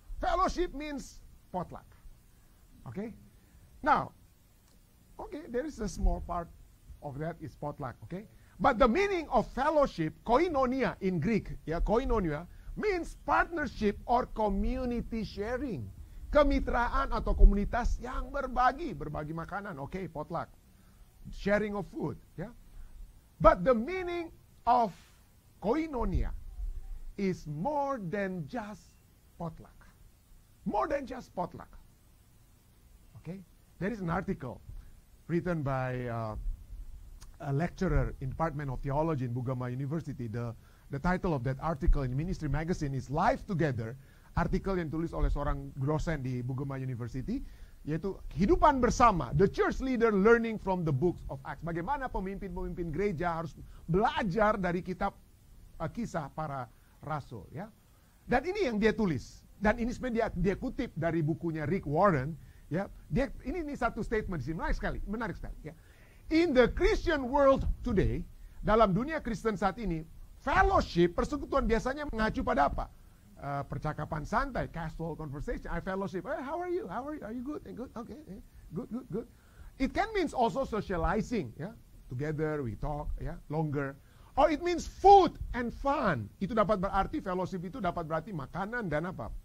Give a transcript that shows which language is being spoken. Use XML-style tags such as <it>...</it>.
<en>Fellowship means potluck. Okay? Now, okay, there is a small part of that is potluck, okay? But the meaning of fellowship, koinonia in Greek, ya, koinonia, means partnership or community sharing.</en> <id>Kemitraan atau komunitas yang berbagi makanan, okay, potluck.</id> <en>Sharing of food, ya. But the meaning of koinonia is more than just potluck. More than just potluck. Okay? There is an article written by a lecturer in Department of Theology in Bugama University. The title of that article in Ministry Magazine is Life Together.</en> <id>Artikel yang tulis oleh seorang dosen di Bugama University, yaitu kehidupan bersama.</id> <en>The church leader learning from the books of Acts.</en> <id>Bagaimana pemimpin-pemimpin gereja harus belajar dari kitab kisah para rasul. Ya. Dan ini yang dia tulis. Dan ini sebenarnya dia kutip dari bukunya Rick Warren. Ya, ini satu statement di sini menarik sekali. Ya.</id> <en>In the Christian world today,</en> <id>dalam dunia Kristen saat ini, fellowship, persekutuan biasanya mengacu pada apa? Percakapan santai,</id> <en>casual conversation. I fellowship. Hey, how are you? How are you? Are you good? Good. Okay. Good. It can means also socializing. Ya, together we talk. Ya, longer. Or it means food and fun.</en> <id>Itu dapat berarti fellowship itu dapat berarti makanan dan apa?</id>